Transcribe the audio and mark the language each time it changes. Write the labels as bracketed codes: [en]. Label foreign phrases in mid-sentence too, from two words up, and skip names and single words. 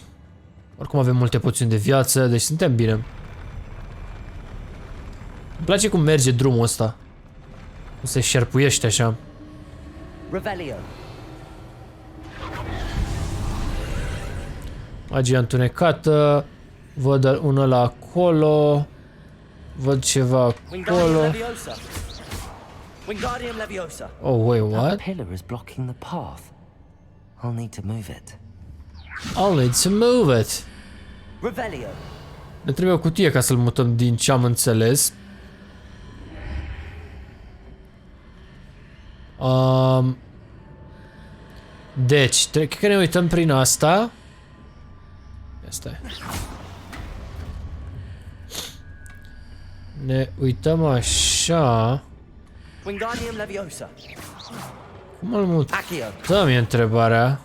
[ro] Oricum avem multe poțiuni de viață, deci suntem bine. Îmi place cum merge drumul ăsta. Cum se șerpuiește așa. Revelio. Magia întunecată. Văd unul ăla acolo. Văd ceva acolo. [en] Oh, wait, what? That pillar is blocking the path. I'll need to move it. I'll need to move it. Revelio. [ro] Ne trebuie o cutie ca să-l mutăm din ce am înțeles. Deci, cred că ne uităm prin asta. Asta e. Ne uităm așa. Wingardium Leviosa. Cum îl mutăm, e întrebarea.